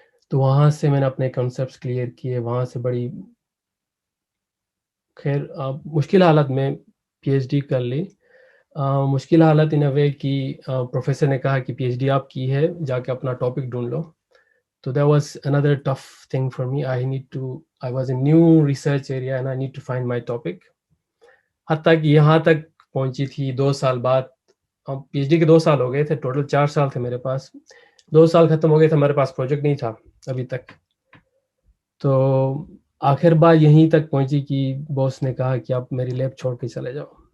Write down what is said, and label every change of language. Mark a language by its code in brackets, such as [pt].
[ur] تو وہاں سے میں نے اپنے کنسیپٹس کلیئر کیے, وہاں سے بڑی خیر مشکل حالت میں پی ایچ ڈی کر لی. مشکل حالت [en] in a way [ur] کی پروفیسر نے کہا کہ پی ایچ ڈی آپ کی ہے, جا کے اپنا ٹاپک ڈھونڈ لو. [en] تو that was another tough thing for me. I was a new research area and I need to find my topic. [ur] حتیٰ کہ یہاں تک پہنچی تھی 2 سال بعد. پی ایچ ڈی کے 2 سال ہو گئے تھے, ٹوٹل 4 سال تھے میرے پاس. 2 سال ختم ہو گئے تھے, ہمارے پاس پروجیکٹ نہیں تھا ابھی تک. تو آخر بار یہیں تک پہنچی کہ باس نے کہا کہ آپ میری لیب چھوڑ کے چلے جاؤ.